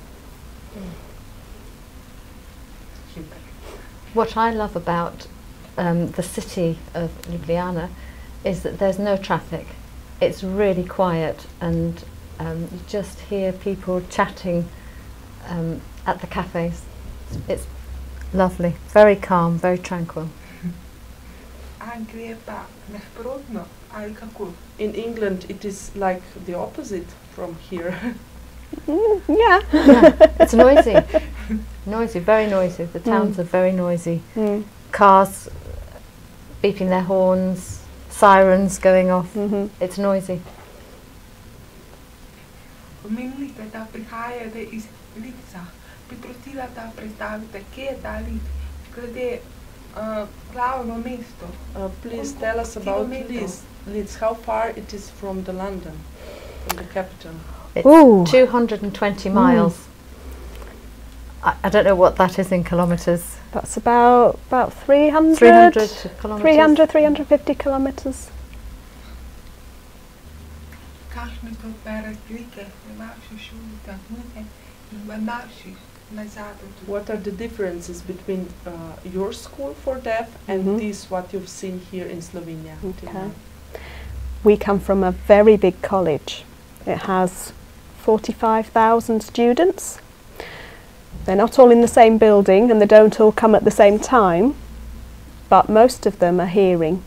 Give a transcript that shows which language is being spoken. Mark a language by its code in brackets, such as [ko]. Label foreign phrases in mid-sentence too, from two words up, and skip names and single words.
[en] What I love about the city of Ljubljana is that there's no traffic. It's really quiet, and you just hear people chatting at the cafes. It's lovely, very calm, very tranquil. [sl] Anglija pa nasprotno, ali kako? [en] In England it is like the opposite from here. Yeah. Yeah, it's noisy, noisy, very noisy. The towns are very noisy. Cars beeping their horns, sirens going off. It's noisy. [sl] Omenili ste, da prihajate iz Lidza. Bi prosila, da predstavite, kje je ta Lid, glede glavno mesto. [en] Please tell us about Leeds. How far it is from the London, from the capital? It's Ooh. 220 miles. I don't know what that is in kilometres. That's about 300, 300 kilometres. 300, 350 kilometres. [sl] Kakšne so pa razlike v vaši šoli, takšne in v naših na Zahodu? [en] What are the differences between your school for deaf and this what you've seen here in Slovenia? Okay. We come from a very big college. It has 45,000 students. They're not all in the same building and they don't all come at the same time, but most of them are hearing.